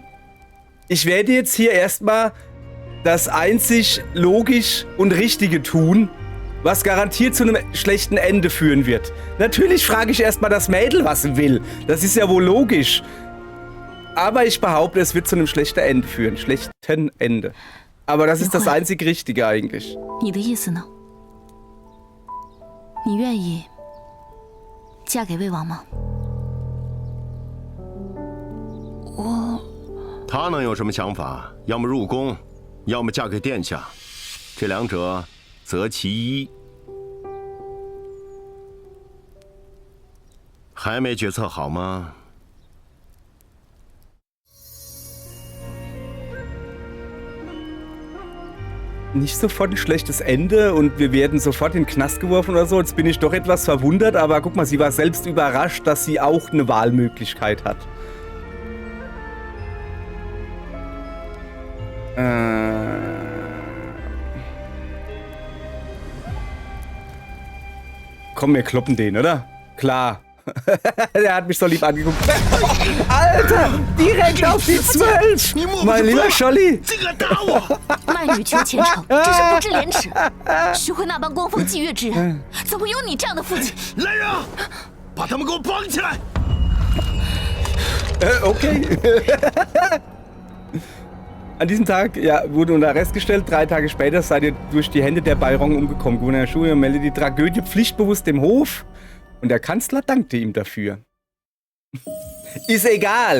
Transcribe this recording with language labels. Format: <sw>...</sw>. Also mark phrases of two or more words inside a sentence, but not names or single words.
<de>Ich werde jetzt hier erstmal das einzig logisch und Richtige tun, was garantiert zu einem schlechten Ende führen wird. Natürlich frage ich erstmal das Mädel, was sie will. Das ist ja wohl logisch. Aber ich behaupte, es wird zu einem schlechten Ende führen. Schlechten Ende. Aber das ist das einzig Richtige eigentlich.</de> <zh>你的意思呢？你愿意嫁给魏王吗？他能有什么想法？要么入宫，要么嫁给殿下，这两者择其一。还没决策好吗？</zh> <de>Nicht sofort ein schlechtes Ende und wir werden sofort in den Knast geworfen oder so. Jetzt bin ich doch etwas verwundert, aber guck mal, sie war selbst überrascht, dass sie auch eine Wahlmöglichkeit hat. Komm, wir kloppen den, oder? Klar. Der hat mich so lieb angeguckt. Alter, direkt auf die 12! Mein lieber Scholli!</de> <zh>卖女求前程，真是不知廉耻！徐慧那般光风霁月之人，怎会有你这样的父亲？来人啊，把他们给我绑起来！</zh> <de>Okay. An diesem Tag wurde unter Arrest gestellt. 3 Tage später seid ihr durch die Hände der Bayrong umgekommen. Gouverneur Shu meldet die Tragödie pflichtbewusst dem Hof. Und der Kanzler dankte ihm dafür. Ist egal.</de>